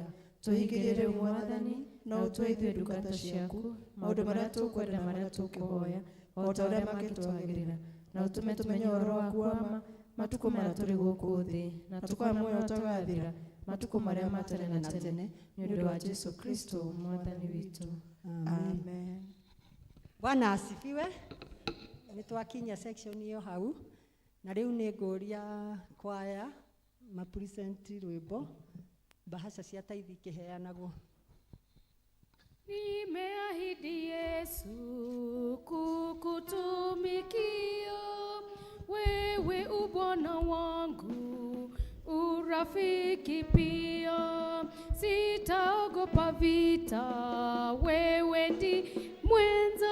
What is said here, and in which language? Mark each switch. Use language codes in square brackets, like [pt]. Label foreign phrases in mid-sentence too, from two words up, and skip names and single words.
[ki] Tũhingĩrie rĩu Mwathani, na ũtue ithuĩ ndungata ciaku maũndũ marĩa tũkwenda marĩa tũkĩhoya, o ta ũrĩa mangĩtwagĩrĩra, na utume tumenye ũhoro waku wa ma matukũ marĩa tũrĩ gũkũ thĩ, na tũkae muoyo ũtagathira matukũ marĩa ma tene na tene, nĩ ũndũ wa Jesu Kristo mwathani witũ. Amen. [sw] Bwana asifiwe. [ki] Nitwakinya section hiyo hau na riu nĩ ngũria kwaya mapresent rwĩmbo bahasha cia taithi kĩheanagwo. [sw] Nimeahidi Yesu kukutumikia, wewe ubwana wangu, urafiki pia. Sitaogopa vita, wewe ndi mwenza.